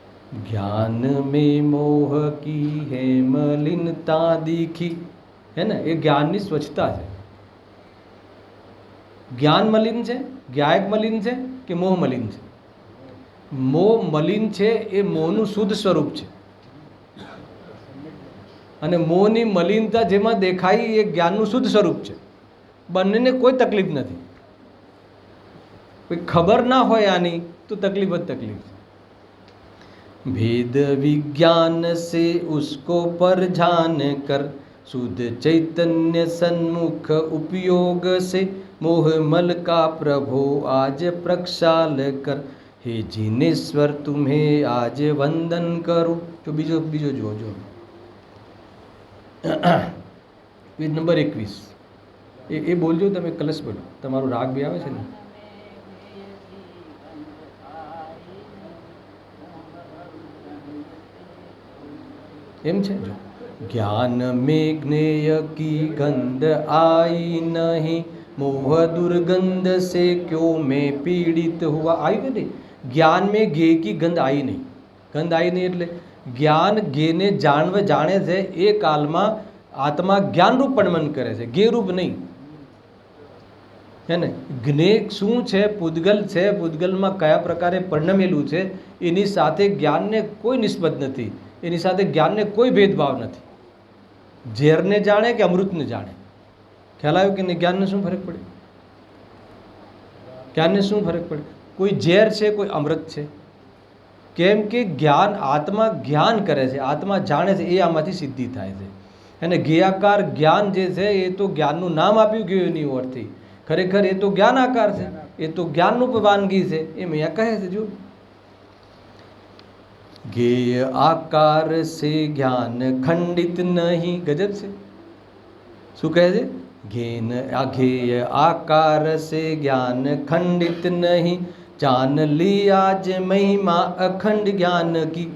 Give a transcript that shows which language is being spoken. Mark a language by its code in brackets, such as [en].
[hi] ज्ञान में मोह की है मलिनता दिखी, है ना? [gu] ये ज्ञानની સ્વચ્છતા છે. જ્ઞાન મલિન છે, જ્ઞાયક મલિન છે કે મોહ મલિન છે? મોહ મલિન છે, એ મોહનું શુદ્ધ સ્વરૂપ છે. અને મોહની મલિનતા જેમાં દેખાય એ જ્ઞાનનું શુદ્ધ સ્વરૂપ છે. બંનેને કોઈ તકલીફ નથી. કોઈ ખબર ના હોય આની તો તકલીફ જ તકલીફ છે. [hi] भेद विज्ञान से उसको पर जान कर, शुद्ध चैतन्य सन्मुख उपयोग से मोह मल का प्रभो आज प्रक्षाल कर, हे जिनेश्वर तुम्हें आज वंदन करूं. [gu] जो बीजो जो पेज नंबर 21 એ બોલજો તમે, કલશ બોલો. તમારો રાગ બી આવે છે ને? એમ છે. [hi] જો ज्ञान में ज्ञेय की गंध आई नहीं, मोह दुर्गंध से क्यों मैं पीड़ित हुआ. आई [gu] કે નહીં? [hi] જ્ઞાન में ज्ञेय की गंध आई नहीं. गंध आई नहीं [gu] એટલે જ્ઞાન જ્ઞેયને જાણે છે. એ કાલમાં આત્મા જ્ઞાનરૂપ પણમન કરે છે, જ્ઞેયરૂપ નહીં. હે ને? જ્ઞેય શું છે? પૂદગલ છે. પૂદગલમાં કયા પ્રકારે પરિણમેલું છે એની સાથે જ્ઞાનને કોઈ નિસ્બત નથી. એની સાથે જ્ઞાનને કોઈ ભેદભાવ નથી. ઝેરને જાણે કે અમૃતને જાણે. ખ્યાલ આવ્યો કે નહીં? જ્ઞાનને શું ફરક પડે? જ્ઞાનને શું ફરક પડે? કોઈ ઝેર છે, કોઈ અમૃત છે. કેમ કે જ્ઞાન, આત્મા જ્ઞાન કરે છે, આત્મા જાણે છે, એ આમાંથી સિદ્ધિ થાય છે. અને જ્ઞેયાકાર જ્ઞાન જે છે એ તો જ્ઞાનનું નામ આપ્યું ગયું એની ઓરથી. ખરેખર એ તો જ્ઞાન આકાર છે, એ તો જ્ઞાનનું વાનગી છે એમ અહીંયા કહે છે. [hi] જો ज्ञेय आकार से ज्ञान खंडित नहीं. [gu] गजब છે. શું કહે છે? [hi] ज्ञेय आकार से ज्ञान खंडित नहीं, जान ली आज महिमा अखंड ज्ञान की.